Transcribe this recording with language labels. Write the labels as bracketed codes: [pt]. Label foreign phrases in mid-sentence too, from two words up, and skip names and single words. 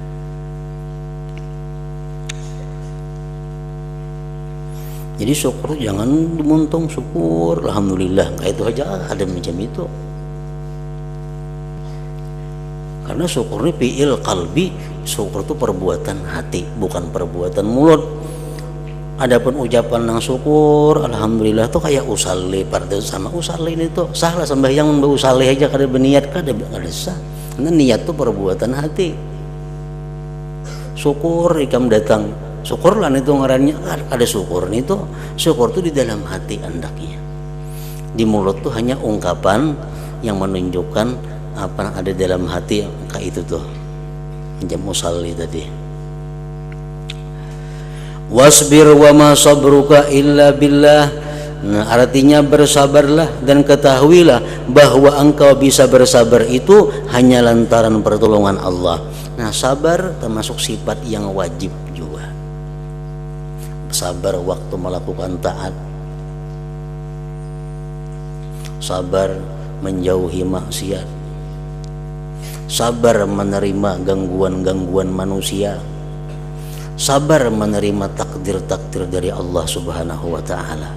[bjn] Jadi syukur jangan dimuntung, syukur alhamdulillah kayak itu aja, ada macam itu. [id] Karena syukur ini [ar] فعل قلب, [id] syukur itu perbuatan hati, bukan perbuatan mulut. [bjn] Adapun ucapan nang syukur alhamdulillah tuh kayak usalli, pada sama usalli ini tuh sahlah sembahyang mbak usalli aja kada berniat kada sah. Karena niat tuh perbuatan hati. Syukur ikam datang, syukurlah itu ngarannya ada syukur nih tuh. Syukur tuh di dalam hati andaknya. Di mulut tuh hanya ungkapan yang menunjukkan apa yang ada dalam hati, kayak itu tuh jam usalli tadi. [ar] واصبر وما صبرك إلا بالله. [id] Nah, artinya bersabarlah dan ketahuilah bahwa engkau bisa bersabar itu hanya lantaran pertolongan Allah. Nah, sabar termasuk sifat yang wajib juga. Sabar waktu melakukan taat, sabar menjauhi maksiat, sabar menerima gangguan-gangguan manusia, sabar menerima takdir-takdir dari Allah [ar] سبحانه وتعالى.